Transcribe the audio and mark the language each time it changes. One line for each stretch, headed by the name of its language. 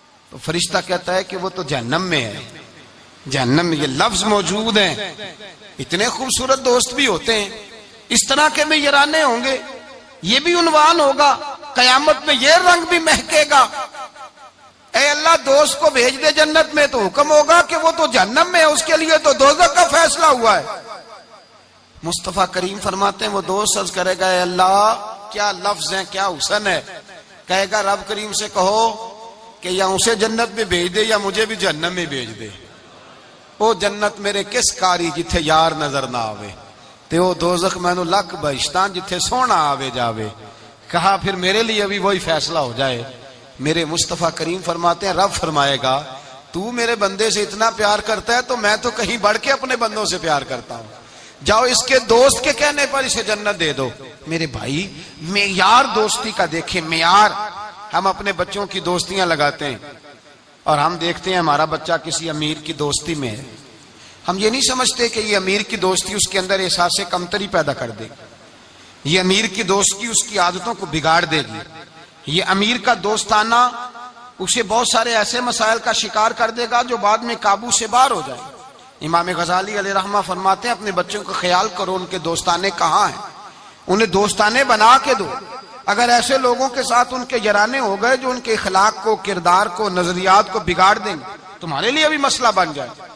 Urdu: تو فرشتہ کہتا ہے کہ وہ تو جہنم میں ہے، جہنم میں یہ لفظ موجود ہیں۔ اتنے خوبصورت دوست بھی ہوتے ہیں، اس طرح کے میں یارانے ہوں گے، یہ بھی عنوان ہوگا، قیامت میں یہ رنگ بھی مہکے گا۔ اے اللہ دوست کو بھیج دے جنت میں، تو حکم ہوگا کہ وہ تو جہنم میں ہے، اس کے لیے تو دوزخ کا فیصلہ ہوا ہے۔ مصطفیٰ کریم فرماتے ہیں وہ دوست عرض کرے گا اے اللہ کیا لفظ ہیں، کیا حسن ہے، کہے گا رب کریم سے کہو کہ یا اسے جنت میں بھیج دے یا مجھے بھی جہنم میں بھیج دے.
Punjabi: وہ جنت میرے کس کاری جتھے یار نظر نہ آوے تے وہ دوزخ مینوں لکھ بہشتان جتھے سونا آوے جاوے.
Urdu: کہا پھر میرے لیے بھی وہی فیصلہ ہو جائے. میرے مصطفیٰ کریم فرماتے ہیں رب فرمائے گا تو میرے بندے سے اتنا پیار کرتا ہے تو میں تو کہیں بڑھ کے اپنے بندوں سے پیار کرتا ہوں. جاؤ اس کے دوست کے کہنے پر اسے جنت دے دو. میرے بھائی معیار دوستی کا دیکھیں معیار. ہم اپنے بچوں کی دوستیاں لگاتے ہیں اور ہم دیکھتے ہیں ہمارا بچہ کسی امیر کی دوستی میں ہے. ہم یہ نہیں سمجھتے کہ یہ امیر کی دوستی اس کے اندر احساس کمتری پیدا کر دے گی. یہ امیر کی دوستی اس کی عادتوں کو بگاڑ دے گی. یہ امیر کا دوستانہ اسے بہت سارے ایسے مسائل کا شکار کر دے گا جو بعد میں قابو سے باہر ہو جائے. امام غزالی علیہ رحمہ فرماتے ہیں اپنے بچوں کا خیال کرو ان کے دوستانے کہاں ہیں, انہیں دوستانے بنا کے دو. اگر ایسے لوگوں کے ساتھ ان کے یارانے ہو گئے جو ان کے اخلاق کو, کردار کو, نظریات کو بگاڑ دیں گے, تمہارے لیے بھی مسئلہ بن جائے.